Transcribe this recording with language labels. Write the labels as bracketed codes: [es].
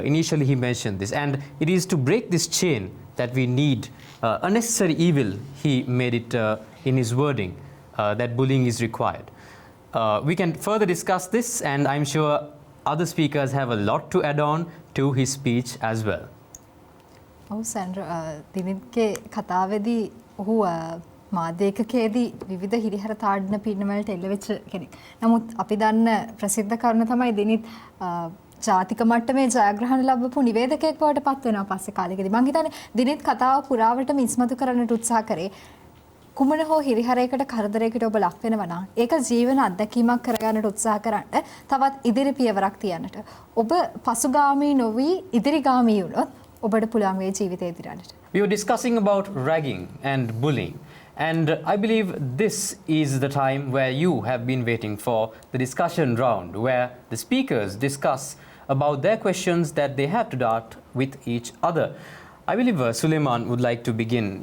[en] Initially, he mentioned this. And it is to break this chain that we need a necessary evil. He made it in his wording that bullying is required. We can further discuss this, and I'm sure other speakers have a lot to add on to his speech as well. [si] ඔව් සැන්ඩ්‍ර දිනිත්ගේ කතාවේදී ඔහු මාධ්‍යකකේදී විවිධ හිරිහැර තාඩන පින්නවලට එල්ලවෙච්ච කෙනෙක්. නමුත් අපි දන්න ප්‍රසිද්ධ කරුණ තමයි දිනිත් ජාතික මට්ටමේ ජයග්‍රහණ ලැබපු නිවේදකයෙක් බවට පත් වෙනවා පස්සේ කාලෙකදී. මම හිතන්නේ දිනිත් කතාව පුරාවටම ඉස්මතු කරන්නට උත්සාහ කරේ. කුමන හෝ හිරිහැරයකට කරදරයකට ඔබ ලක් වෙනවා නම් ඒක ජීවන අත්දැකීමක් කරගන්නට උත්සාහ කරන්න තවත් ඉදිරි පියවරක් තියන්නට. ඔබ පසුගාමී නොවි ඉදිරිගාමී වුණොත් ඔබට පුළුවන් වේ ජීවිතය ඉදිරියට. [en] We were discussing about ragging and bullying. And I believe this is the time where you have been waiting for, the discussion round, where the speakers discuss about their questions that they have to dart with each other. I believe Suleiman would like to begin.